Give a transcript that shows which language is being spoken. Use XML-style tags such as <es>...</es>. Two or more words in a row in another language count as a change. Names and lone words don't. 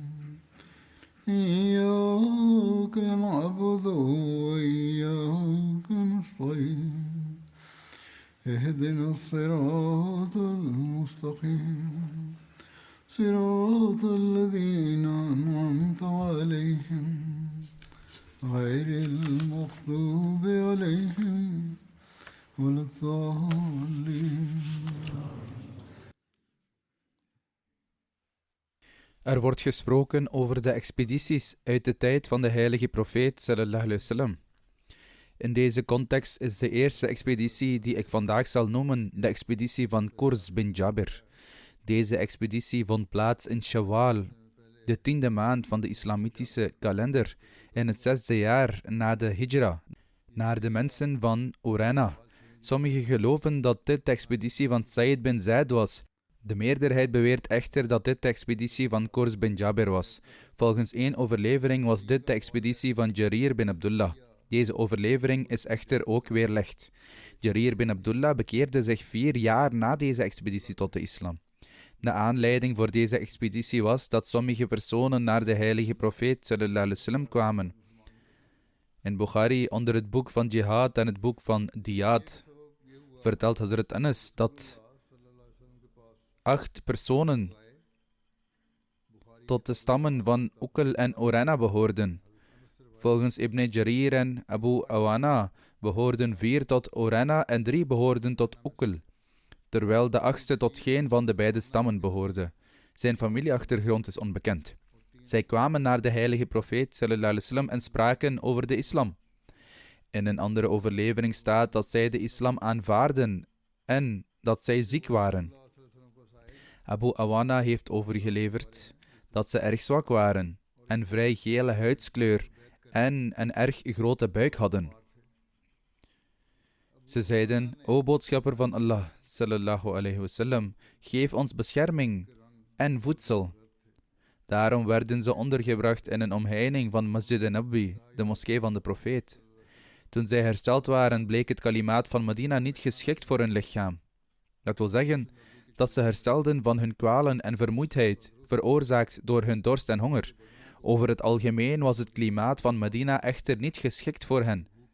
<ar>إياك نعبد وإياك نستعين اهدنا الصراط المستقيم صراط الذين أنعمت عليهم غير المغضوب عليهم ولا الضالين.</ar> <nl>Er wordt gesproken over de expedities uit de tijd van de heilige profeet</nl> <ar>صلى الله عليه وسلم.</ar> <nl>In deze context is de eerste expeditie die ik vandaag zal noemen de expeditie van Qurs bin Jabir. Deze expeditie vond plaats in Shawwal, de 10e maand van de islamitische kalender, in het 6e jaar na de hijra, naar de mensen van Urena. Sommigen geloven dat dit de expeditie van Sa'id bin Zaid was. De meerderheid beweert echter dat dit de expeditie van Qurs bin Jabir was. Volgens één overlevering was dit de expeditie van Jarir bin Abdullah. Deze overlevering is echter ook weerlegd. Jarir bin Abdullah bekeerde zich 4 jaar na deze expeditie tot de islam. De aanleiding voor deze expeditie was dat sommige personen naar de heilige profeet</nl> <ar>صلى الله عليه وسلم</ar> <nl>kwamen. In Bukhari, onder het boek van Jihad en het boek van Diyad, vertelt Hazrat Anas dat 8 personen tot de stammen van Uql en Urena behoorden. Volgens Ibn Jarir en Abu Awana behoorden 4 tot Urena en 3 behoorden tot Uql, terwijl de 8e tot geen van de beide stammen behoorde. Zijn familieachtergrond is onbekend. Zij kwamen naar de heilige profeet</nl> <ar>صلى الله عليه وسلم</ar> <nl>en spraken over de islam. In een andere overlevering staat dat zij de islam aanvaarden en dat zij ziek waren. Abu Awana heeft overgeleverd dat ze erg zwak waren en vrij gele huidskleur en een erg grote buik hadden. Ze zeiden: O boodschapper van Allah,</nl> <ar>صلى الله عليه وسلم,</ar> <nl>geef ons bescherming en voedsel. Daarom werden ze ondergebracht in een omheining van Masjid an-Nabawi, de moskee van de profeet. Toen zij hersteld waren, bleek het kalimaat van Medina niet geschikt voor hun lichaam. Dat wil zeggen dat ze herstelden van hun kwalen en vermoeidheid, veroorzaakt door hun dorst en honger. Over het algemeen was het klimaat van Medina echter niet geschikt voor hen.</nl>